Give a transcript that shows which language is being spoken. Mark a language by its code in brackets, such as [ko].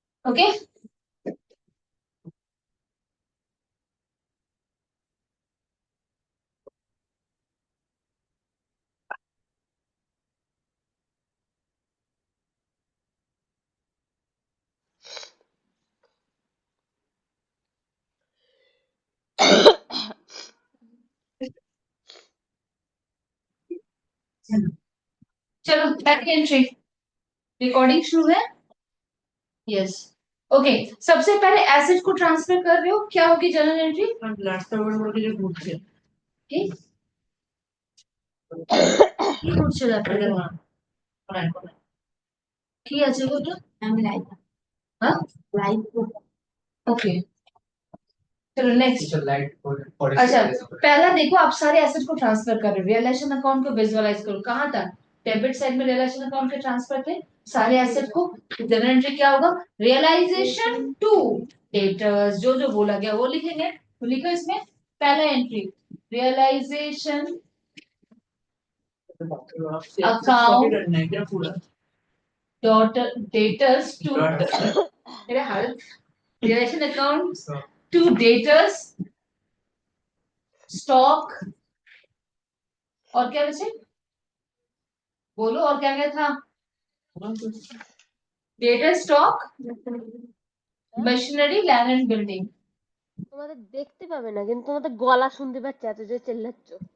[hi] Okay चलो back entry, recording शुरू है। यस। ओके, सबसे पहले एसिड को ट्रांसफर कर रहे हो, क्या होगी जर्नल एंट्री? ठीक, [bn] কি করছে ল্যাপটপে? কি আছে ওটা? আমি লাইভ। হ্যাঁ লাইভ। [hi] ओके चलो नेक्स्ट। अच्छा, पहला देखो, आप सारे एसेट को ट्रांसफर कर रहे हो, रियलाइजेशन अकाउंट को विजुअलाइज करो। कहाँ तक? डेबिट साइड में रियलाइजेशन अकाउंट के ट्रांसफर थे सारे एसेट को। जनरल एंट्री क्या होगा? रियलाइजेशन टू डेटर्स, जो जो बोला गया वो लिखेंगे। तो लिखो इसमें पहला entry, realisation account daughter debtors to मेरे हाल, realisation account to debtors stock, और क्या बचे? बोलो और क्या क्या था? [en] data stock, [bn] হ্যাঁ? [en] Machinery, land and building. [bn] তোমাদের দেখতে পাবে না কিন্তু তোমাদের গলা শুনতে পাচ্ছে এত যে চেল্লাচ্ছ।